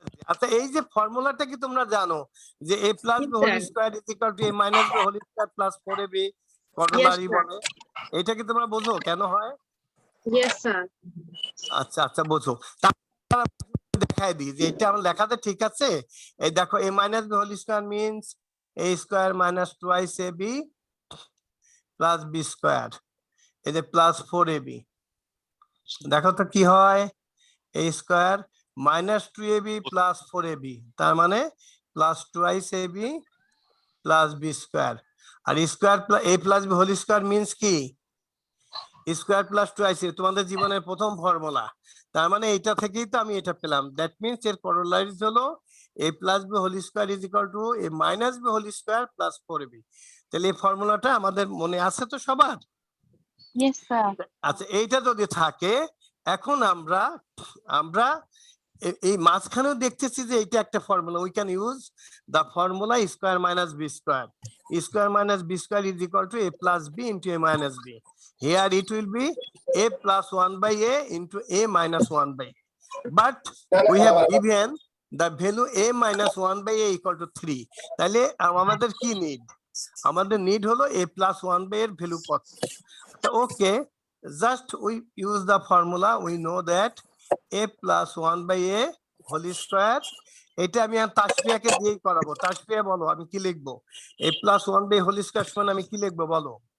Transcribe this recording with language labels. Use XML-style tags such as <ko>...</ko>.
<bn>আচ্ছা এই যে ফর্মুলাটা কি তোমরা জানো যে</bn> <en>a plus b whole square is equal to a minus b whole square plus 4ab corollary বলে?</en> <bn>এটা কি তোমরা বোঝো কেন হয়?</bn> <en>Yes, sir.</en> <bn>আচ্ছা আচ্ছা বোঝো। তারপর দেখাই দিই যে এটা আমার লেখাতে ঠিক আছে। এই দেখো</bn> <en>a minus b whole square means a square minus twice ab plus b square,</en> <bn>এই যে</bn> <en>Plus 4ab।</en> <bn>দেখো তো কি হয়,</bn> <en>a square minus 2ab plus 4ab,</en> <bn>তার মানে</bn> <en>Plus twice ab plus b square। আর square a plus b whole square means কি, square plus twice,</en> <bn>তোমাদের জীবনের প্রথম ফর্মুলা। তার মানে এইটা থেকেই তো আমি এটা পেলাম।</bn> <en>that means</en> <bn>এর করোলারিজ হলো</bn> <en>a plus b whole square is equal to a minus b whole square plus 4ab।</en> <bn>তাহলে এই ফর্মুলাটা আমাদের মনে আছে তো সবার?</bn> <en>Yes, sir.</en> <bn>আচ্ছা, এইটা যদি থাকে, এখন আমরা আমরা এই মাঝখানেও দেখতেছি যে এটা একটা formula.</bn> <en>We can use the formula square minus B square. Square minus B square is equal to a plus b into a minus b. Here it will be a plus 1 by a into a minus 1 by a. But we have given the value a minus 1 by a equal to 3.</en> <bn>তাহলে আমাদের কি need? আমাদের need হলো</bn> <en>a plus 1 by</en> <bn>এর value কত।</bn> <en>Okay, just we use the formula. We know that a plus 1 by a whole square,</en> <bn>এটা আমি আর তাসফিয়াকে দিয়েই করাবো। তাসফিয়া বলো আমি কি লিখবো?</bn> <en>a plus 1 by whole square</en> <bn>সমান আমি কি লিখবো বলো?</bn>